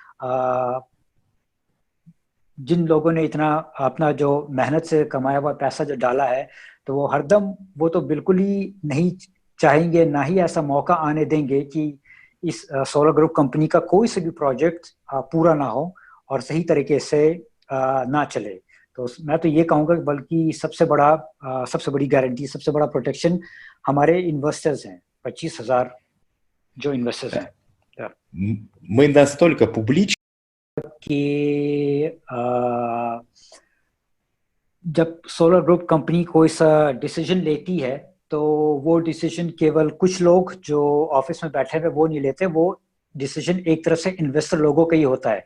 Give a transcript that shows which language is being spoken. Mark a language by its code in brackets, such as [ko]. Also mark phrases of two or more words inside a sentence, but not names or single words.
[hi] जिन लोगों ने इतना अपना जो मेहनत से कमाया हुआ पैसा जो डाला है, तो वो हरदम वो तो बिल्कुल ही नहीं चाहेंगे, ना ही ऐसा मौका आने देंगे कि इस सोलर ग्रुप कंपनी का कोई से भी प्रोजेक्ट पूरा ना हो और सही तरीके से ना चले। तो मैं तो ये कहूँगा कि बल्कि सबसे बड़ी गारंटी, सबसे बड़ा प्रोटेक्शन हमारे इन्वेस्टर्स हैं, 25,000 जो इन्वेस्टर्स हैं। [ru] Мы настолько публичны [hi] कि जब सोलर ग्रुप कंपनी कोई सा डिसीजन लेती है तो वो डिसीजन केवल कुछ लोग जो ऑफिस में बैठे हुए वो नहीं लेते, वो डिसीजन एक तरह से इन्वेस्टर लोगों का ही होता है।